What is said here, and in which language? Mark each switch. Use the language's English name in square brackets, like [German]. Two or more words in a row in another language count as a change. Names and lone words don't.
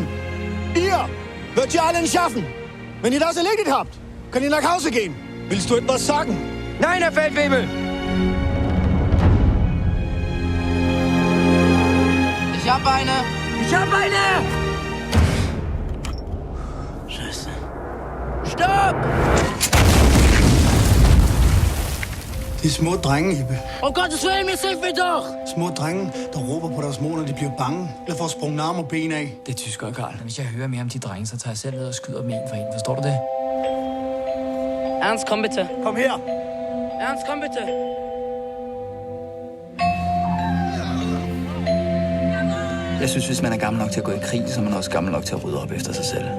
[German] Ihr wird ihr alle schaffen. Wenn ihr das erledigt habt, könnt ihr nach Hause gehen. Willst du etwas sagen? Nein, Herr Feldwebel! Ich hab eine! Ich hab eine! Scheiße. Stopp! [Danish] De små drenge, Ibe. [German] Um Gottes Willen, mir hilf mir doch! [Danish] Små drenge, der råber på deres mor, når de bliver bange. Eller får sprunget arme og ben af. Det er tyskere, Karl. Hvis jeg hører mere om de drenge, så tager jeg selv ud og skyder dem en for en. Forstår du det? [German] Ernst, komm bitte. [Danish] Kom her. [German] Ernst, komm bitte. [Danish] Jeg synes, hvis man er gammel nok til at gå i krig, så er man også gammel nok til at rydde op efter sig selv.